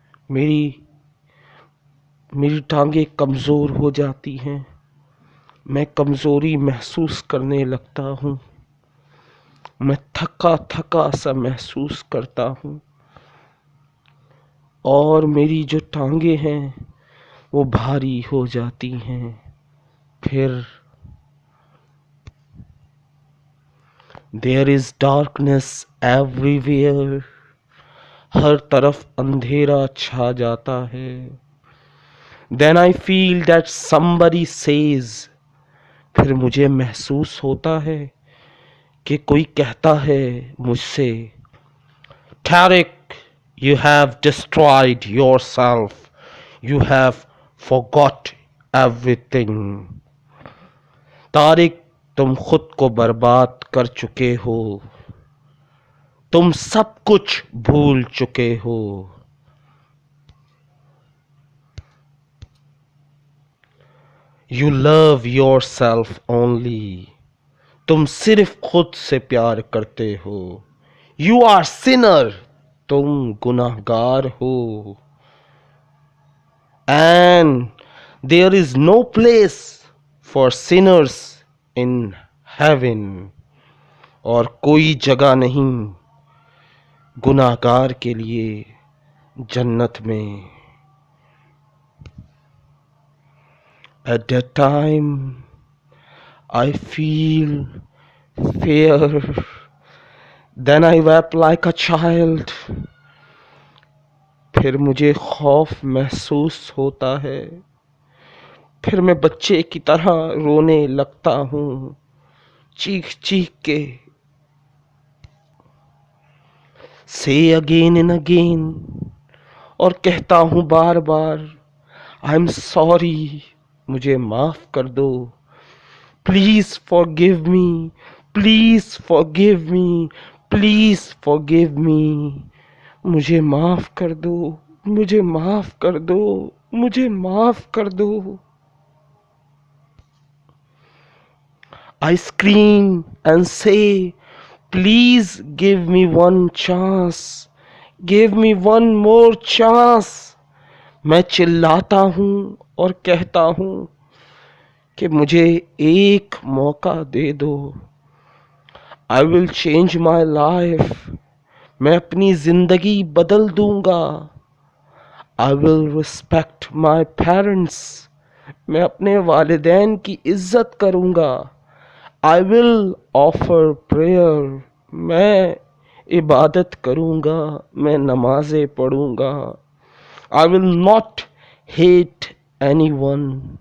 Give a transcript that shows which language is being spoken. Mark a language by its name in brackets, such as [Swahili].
[Urdu] میری ٹانگیں کمزور ہو جاتی ہیں، میں کمزوری محسوس کرنے لگتا ہوں، میں تھکا تھکا سا محسوس کرتا ہوں، اور میری جو ٹانگیں ہیں وہ بھاری ہو جاتی ہیں. [English] پھر there is darkness everywhere. [Urdu] ہر طرف اندھیرا چھا جاتا ہے. [English] Then I feel that somebody says. [Urdu] پھر مجھے محسوس ہوتا ہے کہ کوئی کہتا ہے مجھ سے، [English] Tariq, you have destroyed yourself. You have forgot everything. [Urdu] Tariq, تم خود کو برباد کر چکے ہو، تم سب کچھ بھول چکے ہو. [English] You love yourself only. [Urdu] تم صرف خود سے پیار کرتے ہو. [English] You are sinner. [Urdu] تم گناہگار ہو. [English] And there is no place for sinners in heaven. [Urdu] اور کوئی جگہ نہیں گناہگار کے لیے جنت میں. [English] At that time I feel fear. Then I wept like a child. [Urdu] پھر مجھے خوف محسوس ہوتا ہے، پھر میں بچے کی طرح رونے لگتا ہوں، چیخ چیخ کے. [English] Say again and again. [Urdu] اور کہتا ہوں بار بار، [English] I'm sorry. [Urdu] مجھے معاف کر دو. [English] Please forgive me. Please forgive me. Please forgive me. [Urdu] مجھے معاف کر دو، مجھے معاف کر دو، مجھے معاف کر دو. [English] I scream and say, please give me one chance. Give me one more chance. [Urdu] میں چلاتا ہوں اور کہتا ہوں کہ مجھے ایک موقع دے دو. [English] I will change my life. [Urdu] میں اپنی زندگی بدل دوں گا. [English] I will respect my parents. [Urdu] میں اپنے والدین کی عزت کروں گا. [English] I will offer prayer. [Urdu] میں عبادت کروں گا. میں نمازیں پڑھوں گا. [English] I will not hate anyone.